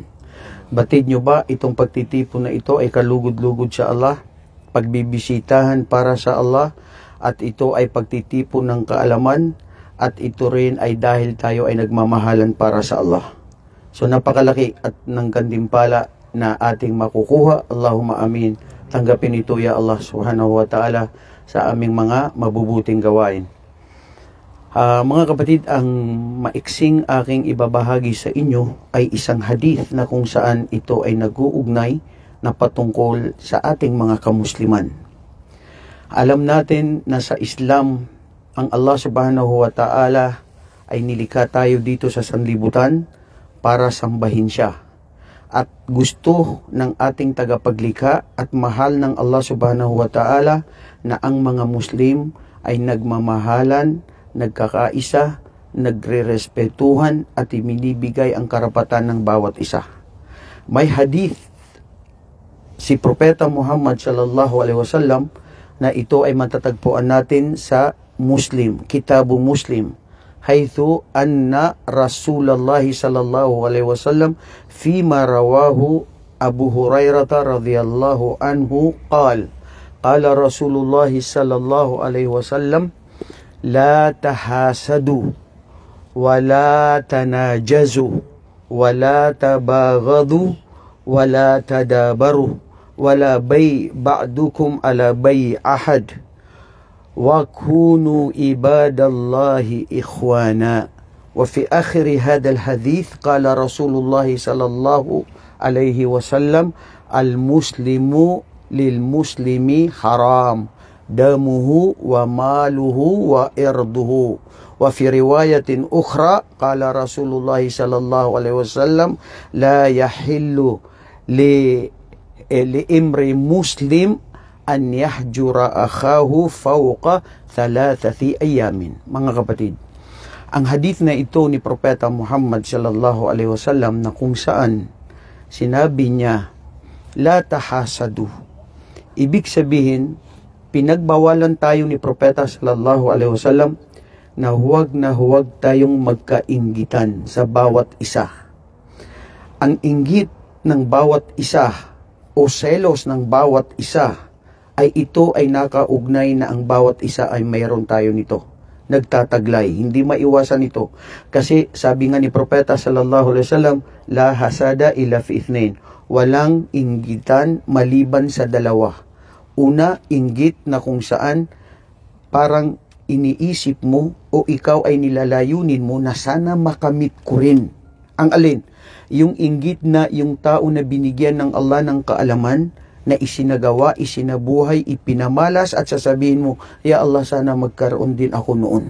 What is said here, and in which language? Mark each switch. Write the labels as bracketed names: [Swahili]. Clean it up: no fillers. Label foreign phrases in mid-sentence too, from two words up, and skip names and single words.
[Filipino] Batid nyo ba itong pagtitipon na ito ay kalugod-lugod sa Allah, pagbibisitahan para sa Allah, at ito ay pagtitipon ng kaalaman, at ito rin ay dahil tayo ay nagmamahalan para sa Allah. So napakalaki at ng gantimpala na ating makukuha. [Arabic] اللهم آمين. [Filipino] Tanggapin ito [Arabic] يا الله سبحانه وتعالى [Filipino] sa aming mga mabubuting gawain. Mga kapatid, ang maiksing aking ibabahagi sa inyo ay isang hadith na kung saan ito ay nag-uugnay na patungkol sa ating mga kamusliman. Alam natin na sa Islam, ang [Arabic] الله سبحانه وتعالى [Filipino] ay nilikha tayo dito sa sanlibutan para sambahin siya. At gusto ng ating tagapaglikha at mahal ng [Arabic] الله سبحانه وتعالى [Filipino] na ang mga Muslim ay nagmamahalan, nagkakaisa, nagre-respetuhan at iminibigay ang karapatan ng bawat isa. May hadith si Propeta Muhammad [Arabic] صلى الله عليه وسلم [Filipino] na ito ay matatagpuan natin sa Muslim, [Arabic] كتاب مسلم حيث أن رسول الله صلى الله عليه وسلم فيما رواه أبو هريرة رضي الله عنه قال رسول الله صلى الله عليه وسلم لا تحاسدوا ولا تناجزوا ولا تباغضوا ولا تدابروا ولا بيع بعضكم على بيع أحد وكونوا عباد الله إخوانا. وفي آخر هذا الحديث قال رسول الله صلى الله عليه وسلم المسلم للمسلم حرام دمه وماله وعرضه. وفي رواية أخرى قال رسول الله صلى الله عليه وسلم لا يحل لامرئ مسلم أن يهجر أخاه فوق ثلاثة أيام. [Filipino] Mga kapatid, ang hadith na ito ni Propeta Muhammad [Arabic] صلى الله عليه وسلم [Filipino] na kung saan sinabi niya [Arabic] لا تحاسدوا, [Filipino] ibig sabihin pinagbawalan tayo ni Propeta [Arabic] صلى الله عليه وسلم [Filipino] na huwag tayong magkainggitan sa bawat isa. Ang inggit ng bawat isa o selos ng bawat isa ay ito ay nakaugnay na ang bawat isa ay mayroon tayo nito. Nagtataglay, hindi maiwasan ito. Kasi sabi nga ni Propeta [Arabic] صلى الله عليه وسلم لا حسد إلا في اثنين. [Filipino] Walang inggitan maliban sa dalawa. Una, inggit na kung saan parang iniisip mo o ikaw ay nilalayunin mo na sana makamit ko rin. Ang alin? Yung inggit na yung tao na binigyan ng Allah ng kaalaman, na isinagawa, isinabuhay, ipinamalas at sasabihin mo, [Arabic] يا الله, [Filipino] sana magkaroon din ako noon.